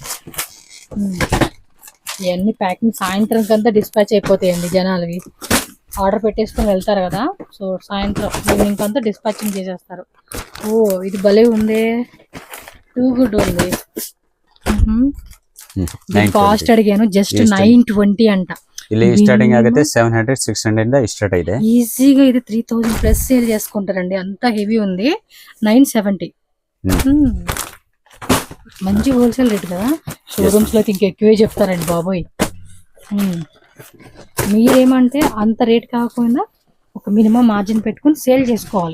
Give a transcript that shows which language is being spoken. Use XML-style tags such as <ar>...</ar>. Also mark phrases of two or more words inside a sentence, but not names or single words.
<te>ఇవన్నీ ప్యాకింగ్ సాయంత్రం కంతా డిస్పాచ్ అయిపోతాయండి జనాలవి. ఆర్డర్ పెట్టేసుకొని వెళ్తారు కదా, సో సాయంత్రం ఈవినింగ్ అంతా డిస్పాచింగ్ చేసేస్తారు. ఓ ఇది భలే ఉంది,</te> <en>too good</en> <te>ఉంది. కాస్ట్ అడిగాను జస్ట్ 920 అంట.</te> <kn>ಇಲ್ಲಿ ಸ್ಟಾರ್ಟಿಂಗ್ ಆಗುತ್ತೆ 700 600 ಇಂದ ಸ್ಟಾರ್ಟ್ ಇದೆ.</kn> <te>ఈజీగా ఇది 3000</te> <en>plus sale</en> <te>చేసుకుంటారండి, అంత హెవీ ఉంది. 970 మంచి</te> <en>wholesale rate</en> <te>కదా. షోరూమ్స్ లో ఇంకా ఎక్కువే చెప్తారండి బాబోయ్. మీరేమంటే అంత రేట్ కాకపోయినా ఒక</te> <en>minimum margin</en> <te>పెట్టుకుని సేల్ చేసుకోవాలి.</te>